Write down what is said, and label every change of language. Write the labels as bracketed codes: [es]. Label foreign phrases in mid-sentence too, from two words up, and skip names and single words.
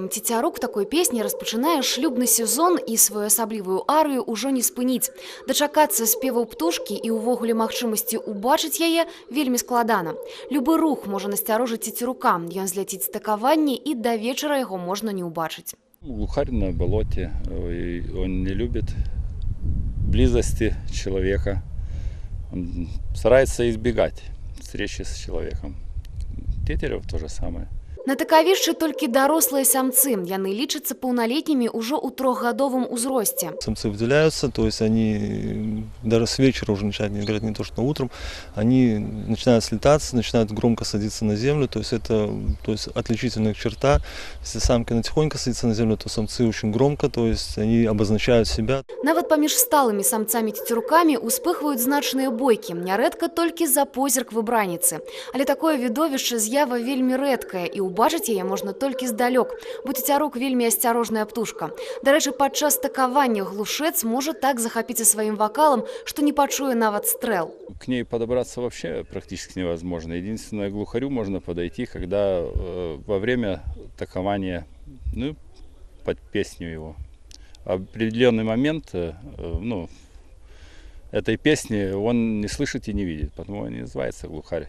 [be] Цецярук такой песні распачынае шлюбны сезон і сваю асаблівую арыю ўжо не спыніць. Дачакацца спеваў птушкі і ўвогуле магчымасці ўбачыць яе вельмі складана. Любы рух можа насцярожыць цецярука. Ён зляціць з такавання і да вечара яго можна не ўбачыць. [ru] Глухарь на болоте, он не любит близости человека. Он старается избегать встречи с человеком. Тетерев то же самое. [be] На такавішчы толькі дарослыя самцы. Яны лічацца паўналетнімі ўжо ў трохгадовым узросце. [ru] Самцы выделяются, то есть они даже с вечера уже начинают играть, не то что утром. Они начинают слетаться, начинают громко садиться на землю. То есть это отличительная черта. Если самка тихонько садится на землю, то самцы очень громко, то есть они обозначают себя. [be] Нават паміж сталымі самцамі-цецерукамі успыхваюць значныя бойкі. Нярэдка толькі за позірк выбраніцы. Але такое відовішча з'ява вельмі рэдкая і убачыць яе можна толькі здалёк, бо цецярук вельмі асцярожная птушка. Дарэчы, падчас такавання глушец можа так захапіцца сваім вакалам, што не пачуе нават стрэл. [ru] К ней подобраться вообще практически невозможно. Единственное, к глухарю можно подойти, когда во время такования, под песню его. В определенный момент, этой песни он не слышит и не видит, потому он и называется глухарь.